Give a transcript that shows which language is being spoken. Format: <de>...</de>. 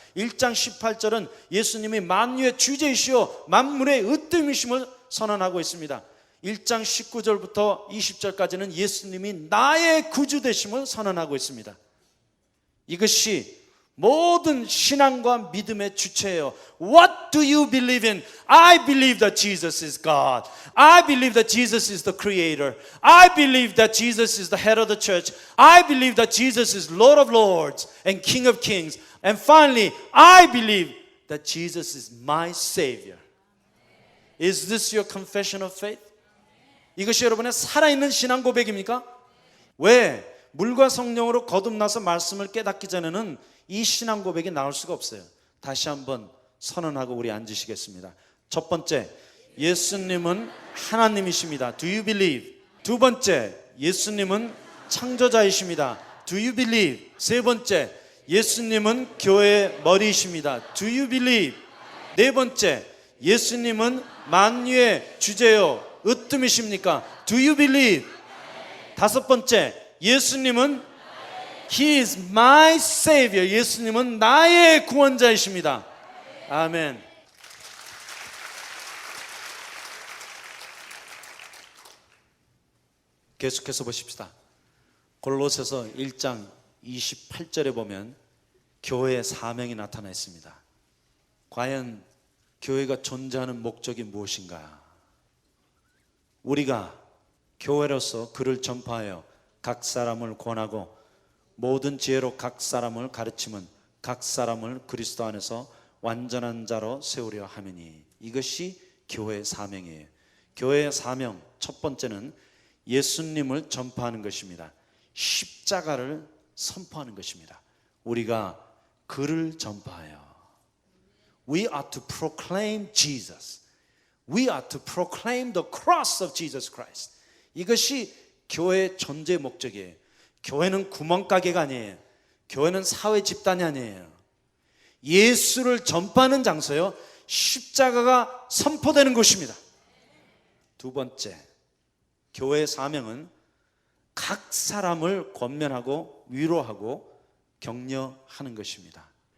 <ko>1장 18절은 예수님이 만유의 주제이시오 만물의 으뜸이심을 선언하고 있습니다. 1장 19절부터 20절까지는 예수님이 나의 구주 되심을 선언하고 있습니다. 이것이 모든 신앙과 믿음의 주체예요.</ko> <en>What do you believe in? I believe that Jesus is God. I believe that Jesus is the creator. I believe that Jesus is the head of the church. I believe that Jesus is Lord of lords and King of kings. And finally, I believe that Jesus is my Savior. Is this your confession of faith?</en> <ko>이것이 여러분의 살아있는 신앙 고백입니까? 왜? 물과 성령으로 거듭나서 말씀을 깨닫기 전에는 이 신앙 고백이 나올 수가 없어요. 다시 한번 선언하고 우리 앉으시겠습니다. 첫 번째, 예수님은 하나님이십니다.</ko> <en>Do you believe?</en> <ko>두 번째, 예수님은 창조자이십니다.</ko> <en>Do you believe?</en> <ko>세 번째, 예수님은 교회의 머리이십니다.</ko> <en>Do you believe?</en> <ko>네 번째, 예수님은 만유의 주제요 으뜸이십니까?</ko> <en>Do you believe?</en> <ko>다섯 번째, 예수님은</ko> <en>He is my Savior.</en> <ko>예수님은 나의 구원자이십니다. 아멘. 계속해서 보십시다. 골로새서 1장 28절에 보면 교회의 사명이 나타나 있습니다. 과연 교회가 존재하는 목적이 무엇인가? 우리가 교회로서 그를 전파하여 각 사람을 권하고 모든 지혜로 각 사람을 가르치면 각 사람을 그리스도 안에서 완전한 자로 세우려 함이니, 이것이 교회의 사명이에요. 교회의 사명 첫 번째는 예수님을 전파하는 것입니다. 십자가를 선포하는 것입니다. 우리가 그를 전파하여</ko> <en>We are to proclaim Jesus. We are to proclaim the cross of Jesus Christ.</en> <ko>이것이 교회의 존재 목적이에요. 교회는 구멍가게가 아니에요. 교회는 사회 집단이 아니에요. 예수를 전파하는 장소요, 십자가가 선포되는 곳입니다. 두 번째, 교회의 사명은 각 사람을 권면하고 위로하고 격려하는 것입니다.</ko>